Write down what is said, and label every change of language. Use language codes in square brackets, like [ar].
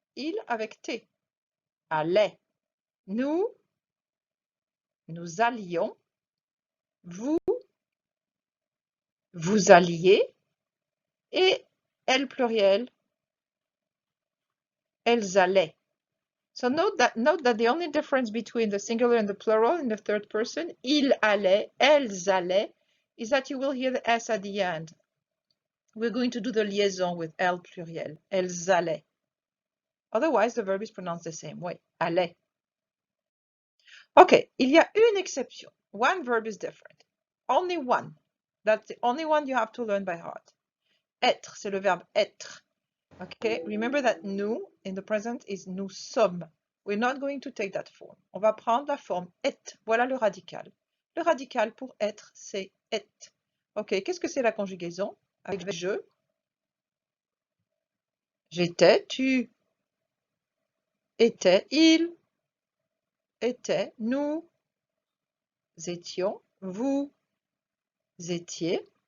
[fr] Il avec T. Allait. Nous allions. Vous alliez. Et elle pluriel, elles allaient. [en] So note that the only difference between the singular and the plural in the third person, [fr] il allait, elles allaient, [en] is that you will hear the S at the end. We're going to do the liaison with [fr] elle pluriel, elles allaient. [en] Otherwise, the verb is pronounced the same way, allait. [fr] Okay, il y a une exception. [en] One verb is different. Only one. That's the only one you have to learn by heart. [fr] Être, c'est le verbe être. [en] Okay, remember that nous in the present is [fr] nous sommes. [en] We're not going to take that form. [fr] On va prendre la forme être. Voilà le radical. Le radical pour être, c'est être. Ok, qu'est-ce que c'est la conjugaison? Avec je, j'étais, tu étais, il était, nous étions, vous étiez.